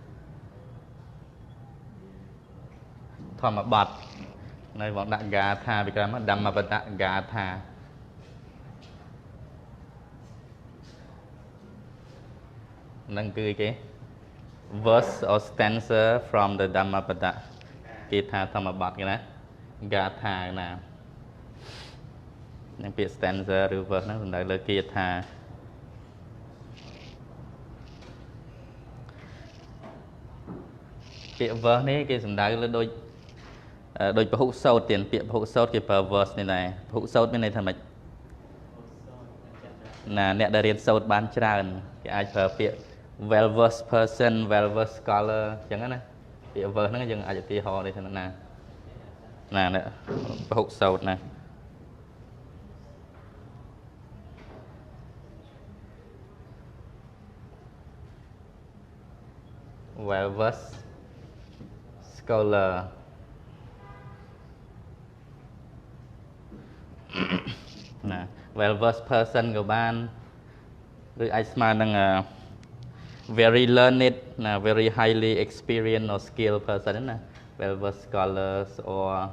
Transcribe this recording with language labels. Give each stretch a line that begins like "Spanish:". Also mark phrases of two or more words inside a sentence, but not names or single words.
Khmer: ធម្មបទនៅបងដាក់ហ្គាថាពីក្រោយមកධම්មបតៈហ្គាថានឹងគឺគេ
English: verse or stanza from the Dhammapata
Khmer: គេថាធម្មបទគេណាហ្គាថាណា នឹងពាក្យ stanza ឬ verse ហ្នឹងសំដៅលើគាថាពាក្យ verse នេះគេសំដៅលើដូចពហុសោតទៀតពាក្យពហុសោតគេប្រើ verse នេះដែរពហុសោតមានន័យថាម៉េច ណាអ្នកដែលរៀនសូត្របានច្រើនគេអាចប្រើពាក្យ
English: well versed person well versed scholar
Khmer: អញ្ចឹងណាពាក្យ verse ហ្នឹងយើងអាចឧទាហរណ៍នេះថាណាពហុសោតណា
English: well versed scholar
Khmer: ណា
English: well versed person
Khmer: ក៏បានឬអាចស្មើនឹង
English: very learned
Khmer: ណា
English: very highly experienced or skilled person
Khmer: ណា
English: well versed scholars or